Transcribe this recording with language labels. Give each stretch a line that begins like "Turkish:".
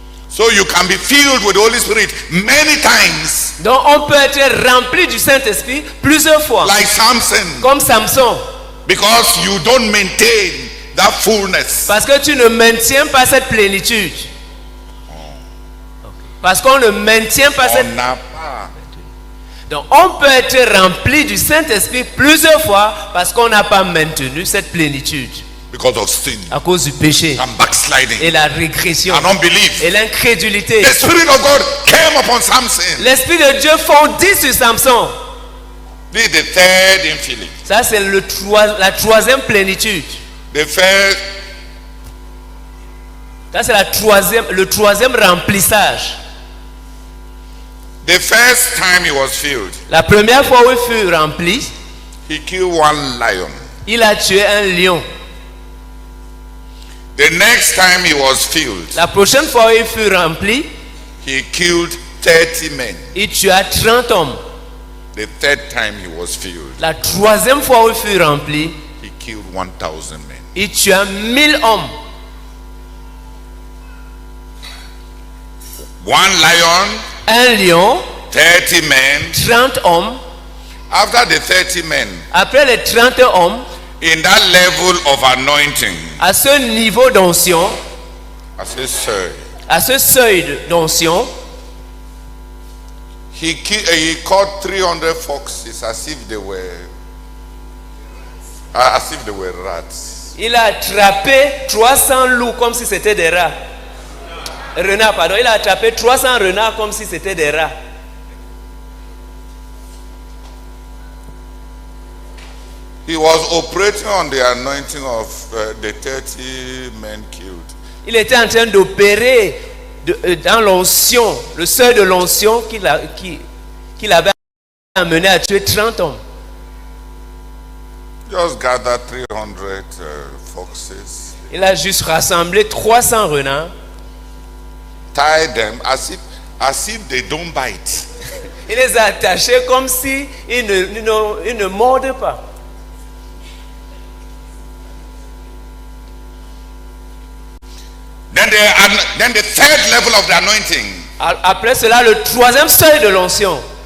English: So you can be filled with the Holy Spirit many times,
French: Donc on peut être rempli du Saint-Esprit plusieurs fois,
English: like Samson,
French: comme Samson,
English: because you don't maintain that fullness.
French: parce que tu ne maintiens pas cette plénitude. Parce qu'on ne maintient pas cette... On n'a pas. Donc on peut être rempli du Saint-Esprit plusieurs fois parce qu'on n'a pas maintenu cette plénitude
English: Because of sin
French: à cause du péché
English: and backsliding
French: et la régression
English: and unbelief.
French: et l'incrédulité.
English: The Spirit of God came upon Samson.
French: L'Esprit de Dieu fondit sur Samson.
English: This is the third infilling.
French: Ça c'est la troisième plénitude.
English: The first,
French: Ça c'est le troisième remplissage.
English: the first time he was filled,
French: La première fois où il fut rempli,
English: he killed one lion.
French: il a tué un lion.
English: The next time he was filled,
French: La prochaine fois où il fut rempli,
English: he killed 30 men.
French: il tua 30 hommes.
English: The third time he was filled,
French: La troisième fois où il fut rempli,
English: he killed 1,000 men.
French: il tua 1000 hommes.
English: One lion,
French: Un lion,
English: 30 men.
French: 30 hommes.
English: After the 30 men,
French: Après les 30 hommes,
English: in that level of anointing,
French: à ce niveau d'onction,
English: I say, sir,
French: à ce seuil d'onction,
English: he caught 300 foxes as if they were rats.
French: il a attrapé 300 loups comme si c'était des rats. Renards, pardon. Il a attrapé 300 renards comme si c'était des rats.
English: He was operating on the anointing of the 30 men killed.
French: Il était en train d'opérer dans l'onction, le seuil de l'onction qu'il avait amené à tuer 30 hommes.
English: Just gather 300 foxes,
French: Il a juste rassemblé 300 renards.
English: tie them as if they don't bite.
French: Il les a attachés comme si ils ne mordent pas.
English: Then the third level of the anointing.
French: Après cela, le troisième seuil de l'onction.